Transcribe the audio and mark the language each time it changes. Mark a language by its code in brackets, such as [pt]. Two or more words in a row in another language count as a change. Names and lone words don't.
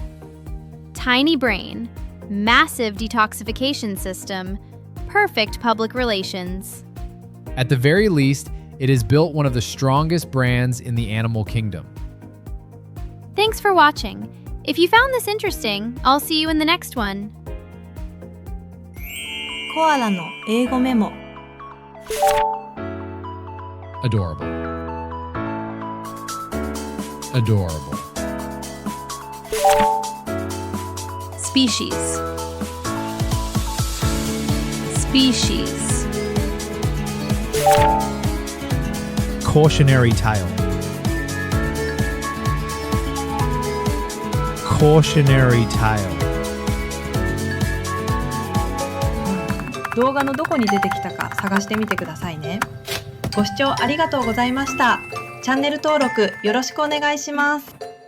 [en] Tiny brain, massive detoxification system, perfect public relations. At the very least, it has built one of the strongest brands in the animal kingdom. Thanks for watching. If you found this interesting, I'll see you in the next one. [ja] コアラの英語メモ。 [en] Adorable. Adorable. Species. Species. Cautionary tale. Cautionary tale. [ja] 動画のどこに出てきたか探してみてくださいね。ご視聴ありがとうございました。チャンネル登録よろしくお願いします。